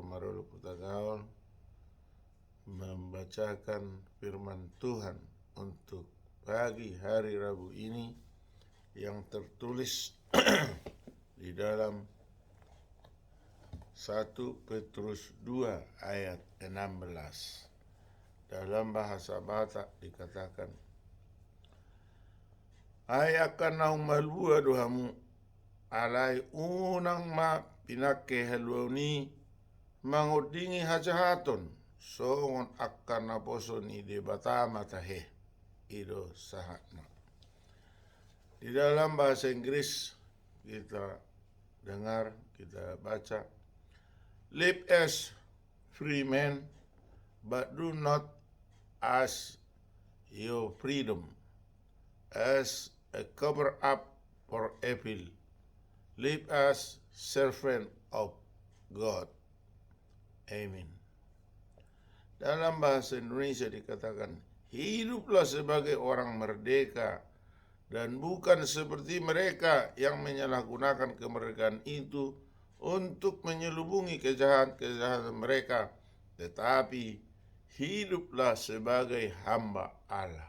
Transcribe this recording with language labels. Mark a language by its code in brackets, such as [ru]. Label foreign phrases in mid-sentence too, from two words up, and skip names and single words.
[id] Marolo Putagaol membacakan firman Tuhan untuk pagi hari Rabu ini yang tertulis di dalam 1 Petrus 2 ayat 16. Dalam bahasa Batak dikatakan, [bbc] "Ai akan naung malua dohamu alai unang ma pinake haluani mangodingi hajahaton songon akan naposoni de batama tahe ido sahatna." [id] Di dalam bahasa Inggris kita dengar, kita baca, [en] "Live as free men, but do not as your freedom as a cover up for evil. Live as servant of God." [id] Amin. Dalam bahasa Indonesia dikatakan, hiduplah sebagai orang merdeka dan bukan seperti mereka yang menyalahgunakan kemerdekaan itu untuk menyelubungi kejahatan mereka, tetapi hiduplah sebagai hamba Allah.